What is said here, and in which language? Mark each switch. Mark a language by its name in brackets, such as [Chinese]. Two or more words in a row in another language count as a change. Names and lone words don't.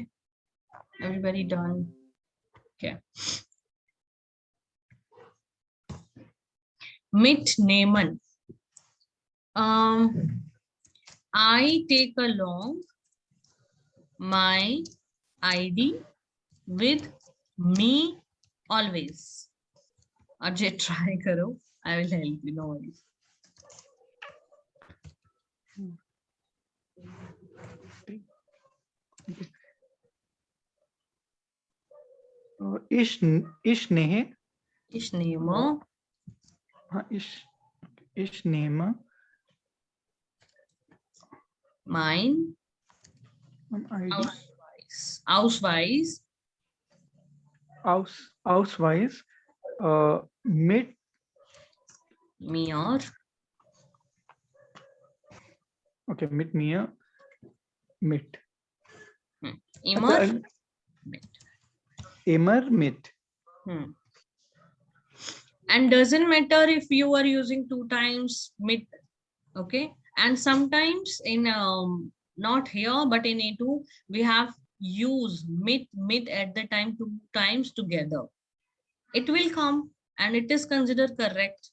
[English] Everybody done? Okay. Mitnehmen. I take along my ID with me always. Ajay, try karo. I will help you. No worries. [German] ich ich neh Ishnemo. हाँ ich nehm [English] Mine. ID [German] Ausweis. Ausweis mit Mir. okay mit mir mit Immer. अच्छा, immer mit [English] And doesn't matter if you are using 2 times mit, okay? And sometimes in not here but in A2 we have use mit at the time 2 times together. It will come and it is considered correct.